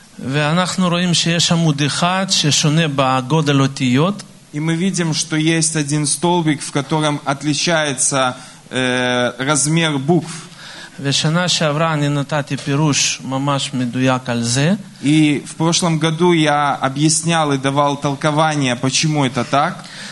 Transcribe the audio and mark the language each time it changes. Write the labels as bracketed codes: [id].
[he] ואנחנו רואים שיש עמוד אחד ששונה בגודל אותיות. [ru] И мы видим, что есть один столбик, в котором отличается размер букв. [he] ושנה שעברה אני נתתי פירוש ממש מדויק על זה. [ru] И в прошлом году я объяснял и давал толкование, почему это так.